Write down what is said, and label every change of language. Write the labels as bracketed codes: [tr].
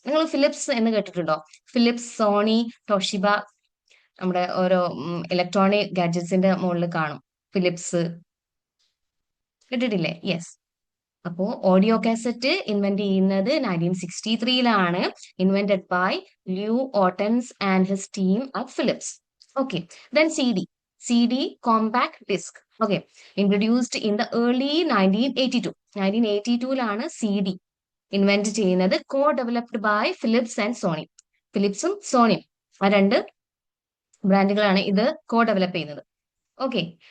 [ml] നിങ്ങൾ ഫിലിപ്സ് എന്ന് കേട്ടിട്ടുണ്ടോ? ഫിലിപ്സ്, സോണി, ടോഷിബ, നമ്മുടെ ഓരോ ഇലക്ട്രോണിക് ഗാഡ്ജറ്റ്സിന്റെ മുകളിൽ കാണും ഫിലിപ്സ്. കേട്ടിട്ടില്ലേ? യെസ്. അപ്പോ ഓഡിയോ കാസറ്റ് ഇൻവെന്റ് ചെയ്യുന്നത് [en] 1963 invented by Lou Ottens and his team at Philips. Okay. Then CD, compact disc. Okay, introduced in the early 1982. [ml] 1982 CD invent ചെയ്യുന്നത്. [en] Developed by Philips and Sony. [ml] ഫിലിപ്സും സോണിയും ആ രണ്ട് ബ്രാൻഡുകളാണ് ഇത് develop ചെയ്യുന്നത്. Okay.